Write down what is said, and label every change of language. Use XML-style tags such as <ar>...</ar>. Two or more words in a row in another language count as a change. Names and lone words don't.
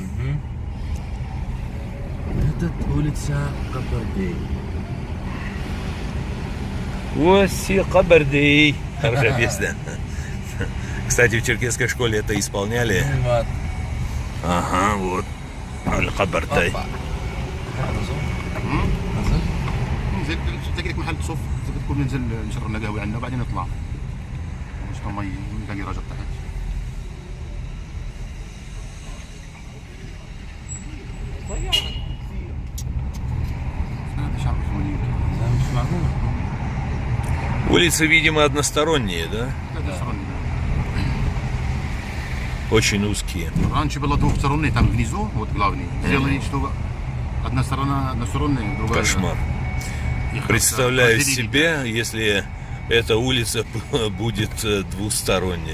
<ru>Это улица Кабардей. Оси Кабардей. Хорошая песня. Кстати, в черкесской школе это исполняли. Вот. Ага, вот. Аль-Кабартай. Опа. Назад.</ru> <ar>ننزل تلاقي لك محل صف تدخل ننزل نشرب لنا قهوه عندنا وبعدين نطلع نشرب مي نلاقي راجل تحت هذا شعب الفنانين ده مش معقول.</ar> <ru>Улицы, видимо, односторонние, да?</ru> <ar>هذا سرني</ar> <ru>Очень узкие. раньше было двухсторонний там внизу вот главный сделали что односторонний другая Кошмар. их Представляю разделили. себе, если эта улица будет двусторонняя.</ru>